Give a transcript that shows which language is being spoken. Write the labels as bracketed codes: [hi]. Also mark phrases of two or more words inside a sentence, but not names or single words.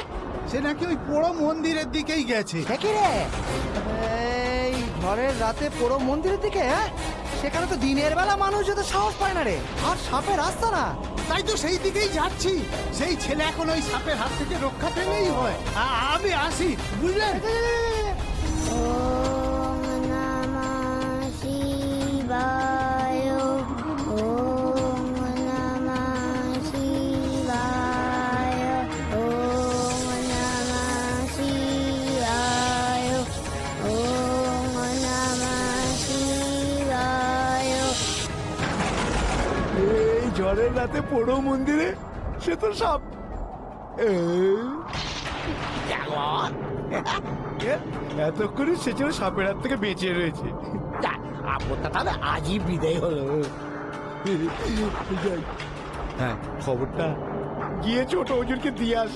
[bn] সে নাকি ওই পোড়ো মন্দিরের দিকেই গেছে। সে কি রে? এই ঝড়ের রাতে পুরো মন্দিরের দিকে? হ্যাঁ, সেখানে তো দিনের বেলা মানুষ যেতে সাহস পায় না রে, আর সাপের রাস্তা না। তাই তো সেই দিকেই যাচ্ছি। সেই ছেলে এখন ওই সাপের হাত থেকে রক্ষা পেলেই হয়। আমি আসি, বুঝলেন? [sa] ওম নমঃ শিবায়। ওম নমঃ শিবায়। ওম নমঃ শিবায়। ওম নমঃ শিবায়। [bn] এই ঝড়ের রাতে পোড়ো মন্দিরে সে তো সাপ। এতক্ষণে সে যেন সাপের হাত থেকে বেঁচে রয়েছে। আপদটা তাহলে আজই বিদায় হলো। হ্যাঁ, খবরটা গিয়ে ছোট হুজুরকে দিয়ে আসি।